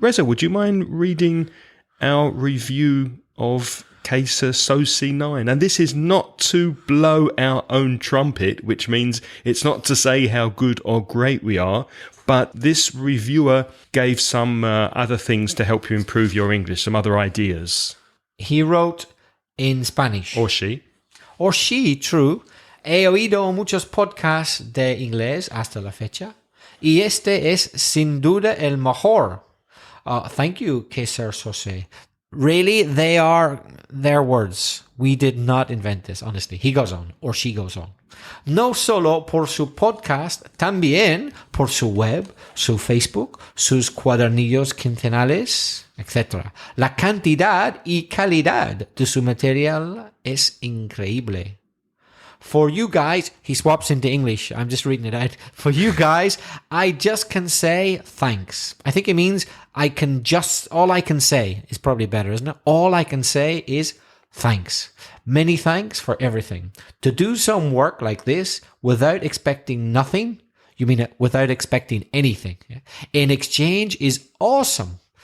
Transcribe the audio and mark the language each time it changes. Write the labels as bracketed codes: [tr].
[en] Reza, would you mind reading our review of AIRC169? And this is not to blow our own trumpet, which means it's not to say how good or great we are, but this reviewer gave some other things to help you improve your English, some other ideas. He wrote in Spanish. Or she. Or she, true. [es] He oído muchos podcasts de inglés hasta la fecha. Y este es sin duda el mejor. [en] Thank you, AIRC169. Really, they are their words. We did not invent this, honestly. He goes on, or she goes on. [es] No solo por su podcast, también por su web, su Facebook, sus cuadernillos quincenales, etc. La cantidad y calidad de su material es increíble. [en] For you guys, he swaps into English. I'm just reading it out. For you guys, I just can say thanks. I think it means all I can say is probably better, isn't it? All I can say is thanks. Many thanks for everything. To do some work like this without expecting nothing, you mean without expecting anything, in exchange is awesome.